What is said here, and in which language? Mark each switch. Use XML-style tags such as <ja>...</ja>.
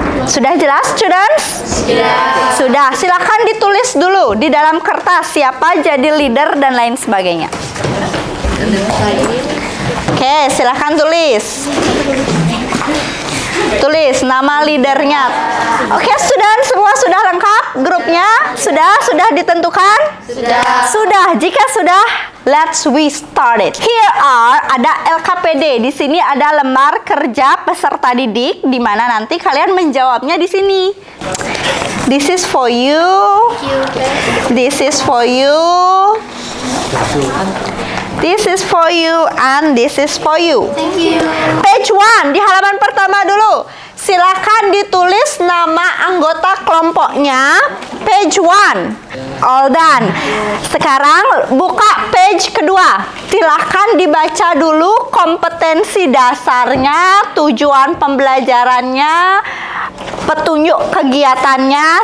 <id>Sudah jelas, students? Sudah. Silakan ditulis dulu di dalam kertas siapa jadi leader dan lain sebagainya. Oke, silakan tulis. Tulis nama leadernya. Oke, student, semua sudah lengkap grupnya? Sudah ditentukan? Sudah. Jika sudah,</id> <en>let's we start it.</en> <id>Here ada LKPD. Di sini ada lembar kerja peserta didik, di mana nanti kalian menjawabnya di sini.</id> <en>This is for you. This is for you. This is for you and this is for you. Thank you.</en> <id>Page 1 di halaman pertama dulu. Silakan ditulis nama anggota kelompoknya. Page 1.</id> <en>All done.</en> <id>Sekarang buka page kedua. Silahkan dibaca dulu kompetensi dasarnya, tujuan pembelajarannya, petunjuk kegiatannya.</id>